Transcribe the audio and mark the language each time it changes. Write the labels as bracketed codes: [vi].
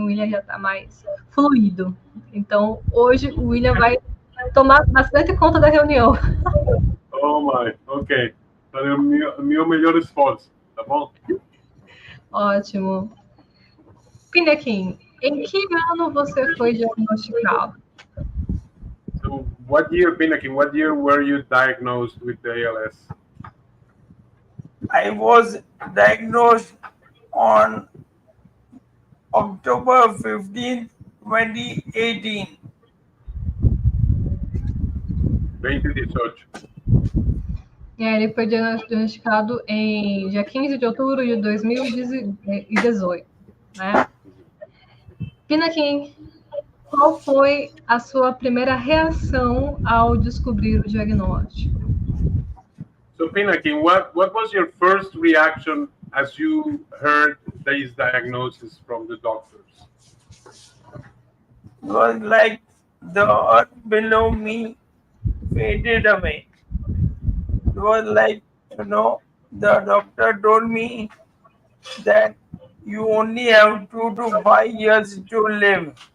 [pt] O William já está mais fluido. Então, hoje o William vai tomar bastante conta da reunião. [en] Oh, my, ok. [pt] Então é o meu melhor esforço, tá bom? Ótimo. Pinakin, em que ano você foi diagnosticado? [en] So, what year, Pinakin, what year were you diagnosed with the ALS? I was diagnosed on October 15th, 2018. [pt] 2018. Ele foi diagnosticado em dia 15 de outubro de 2018, né? Pinakin, qual foi a sua primeira reação ao descobrir o diagnóstico? [en] So, Pinakin, what was your first reaction as you heard this diagnosis from the doctors? It was like the earth below me faded away. It was like, the doctor told me that you only have 2 to 5 years to live.